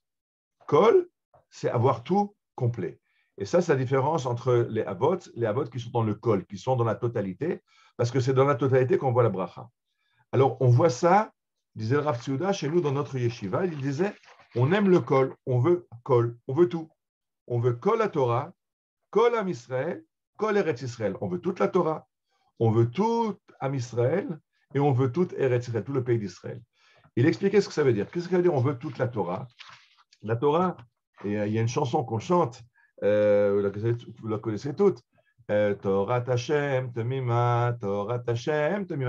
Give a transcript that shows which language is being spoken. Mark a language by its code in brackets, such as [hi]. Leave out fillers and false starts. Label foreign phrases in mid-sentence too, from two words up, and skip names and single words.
[fr] Kol, c'est avoir tout complet. Et ça, c'est la différence entre les avot qui sont dans le kol, qui sont dans la totalité, parce que c'est dans la totalité qu'on voit la bracha. Alors, on voit ça, disait le Rav Tsouda, chez nous, dans notre yeshiva, il disait, on aime le kol, on veut tout. on veut [he] כל התורה, כל עם ישראל, כל ארץ ישראל. [fr] On veut toute la Torah, on veut tout Am Israël et on veut tout Eretz Israël, tout le pays d'Israël. Il expliquait ce que ça veut dire. Qu'est-ce que ça veut dire on veut toute la Torah? La Torah, et il y a une chanson qu'on chante, vous la connaissez toutes. [he] תורת ה' תמימה, תורת ה' תמימה.